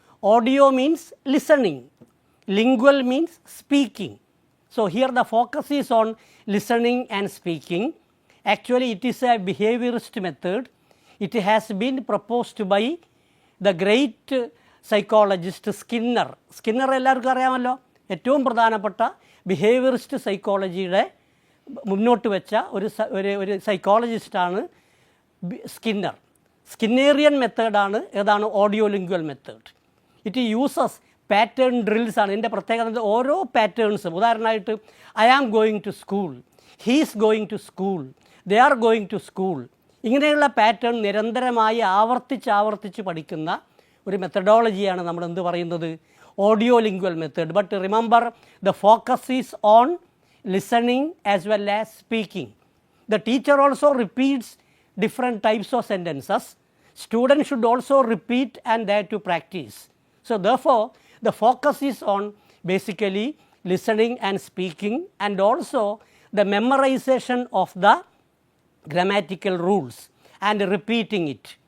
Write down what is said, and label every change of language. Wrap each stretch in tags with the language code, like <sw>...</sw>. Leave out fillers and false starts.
<en>Audio means listening, lingual means speaking. So, here the focus is on listening and speaking. Actually, it is a behaviorist method. It has been proposed by the great psychologist Skinner.</en> <ml>Skinner എല്ലാവർക്കും അറിയാമല്ലോ, ഏറ്റവും പ്രധാനപ്പെട്ട behaviourist സൈക്കോളജിയുടെ മുന്നോട്ട് വെച്ച ഒരു സൈക്കോളജിസ്റ്റാണ് Skinner. സ്കിന്നേറിയൻ മെത്തേഡാണ് ഏതാണ് ഓഡിയോലിംഗ്വൽ method.</ml> <en>it uses pattern drills</en> <ml>ആണ്. ഇതിൻ്റെ പ്രത്യേകത ഓരോ പാറ്റേൺസും, ഉദാഹരണമായിട്ട്</ml> <en>I am going to school,</en> <ml>he's going to school, they are going to school, ഇങ്ങനെയുള്ള പാറ്റേൺ നിരന്തരമായി ആവർത്തിച്ച് പഠിക്കുന്ന ഒരു മെത്തഡോളജിയാണ് നമ്മൾ എന്ത് പറയുന്നത്, ഓഡിയോലിംഗ്വൽ method.</ml> <en>But remember the focus is on listening as well as speaking. The teacher also repeats different types of sentences. Students should also repeat and dare to practice. So, therefore, the focus is on basically listening and speaking, and also the memorization of the grammatical rules and repeating it.</en>